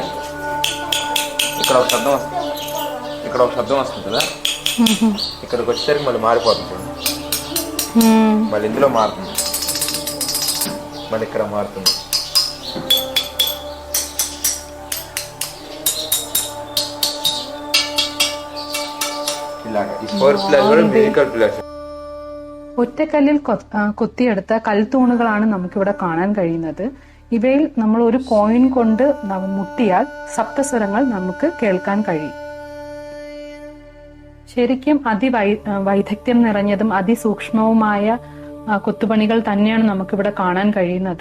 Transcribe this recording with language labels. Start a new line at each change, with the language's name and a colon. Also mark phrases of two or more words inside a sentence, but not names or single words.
Telugu: ఇక్కడ ఒక శబ్దం వస్తుంది, ఇక్కడ ఒక శబ్దం వస్తుంది కదా, ఇక్కడికి వచ్చేసరికి మళ్ళీ మారిపోతుంది. మళ్ళీ ఇందులో మారుతుంది, మళ్ళీ ఇక్కడ మారుతుంది. ఇలాగా ఈ 4 పిల్లర్స్ కూడా
English: musical pillars.
Malayalam: ഒറ്റക്കല്ലിൽ കൊത്തിയെടുത്ത കൽത്തൂണുകളാണ് നമുക്കിവിടെ കാണാൻ കഴിയുന്നത്. ഇവയിൽ നമ്മൾ ഒരു കോയിൻ കൊണ്ട് മുട്ടിയാൽ സപ്തസ്വരങ്ങൾ നമുക്ക് കേൾക്കാൻ കഴിയും. ശരിക്കും വൈദഗ്ധ്യം നിറഞ്ഞതും അതിസൂക്ഷ്മവുമായ കൊത്തുപണികൾ തന്നെയാണ് നമുക്കിവിടെ കാണാൻ കഴിയുന്നത്.